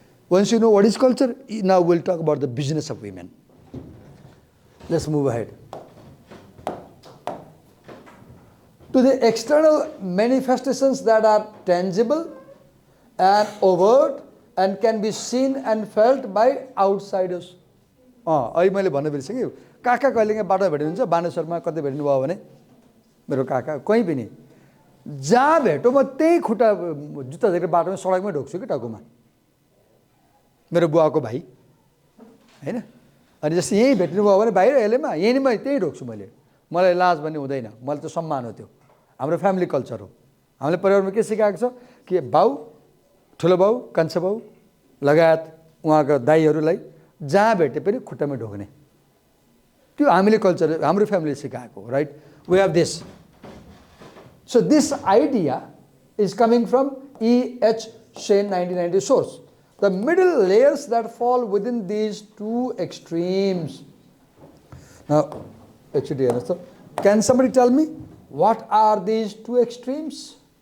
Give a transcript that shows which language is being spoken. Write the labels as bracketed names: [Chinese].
[English] Once you know what is culture, now we'll talk about the business of women. Let's move ahead. To the external manifestations that are tangible and overt and can be seen and felt by outsiders. [Nepali] अहिले मैले भन्न बिर्सेँ. काका कहिलेकाहीँ बाटो भेट्नुहुन्छ, बानेश्वरमा कतै भेट्नु भयो भने मेरो काका कहीँ पनि जहाँ भेटो म त्यही खुट्टा जुत्ता झरेर बाटोमा सडकमै ढोक्छु कि टाउकोमा. मेरो बुवाको भाइ हैन. अनि जस्तै यहीँ भेट्नु भयो भने बाहिर एलेमा यहीँ नै म त्यही ढोक्छु मैले. मलाई लाज भन्ने हुँदैन, मलाई त सम्मान हो त्यो. हाम्रो फ्यामिली कल्चर हो। हामीले परिवारमा के सिकाएको छ कि बाउ, ठुलो बाउ, कान्छा बाउ लगायत उहाँका दाइहरूलाई जहाँ भेटे पनि खुट्टामा ढोग्ने, त्यो हामीले कल्चर, हाम्रो फ्यामिलीले सिकाएको, right? [English] We have this. So this idea is coming from E.H. Shane 1990 source. The middle layers that fall within these two extremes. Now, actually, can somebody tell me what are these two extremes?